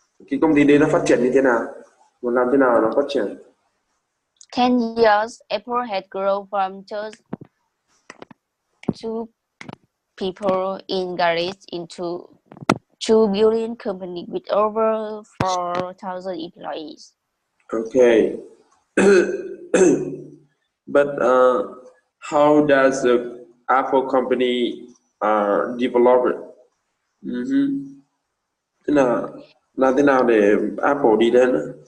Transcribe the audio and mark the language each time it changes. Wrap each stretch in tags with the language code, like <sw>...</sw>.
<vi>Cái công ty đấy nó phát triển như thế nào? Muốn làm thế nào nó phát triển?</vi> <en>10 years, Apple had grown from just two people in garage into 2 billion company with over 4,000 employees. Okay, but how does the Apple company develop it? Mhm.</en> <vi>Thế là làm thế nào để Apple đi lên á?</vi>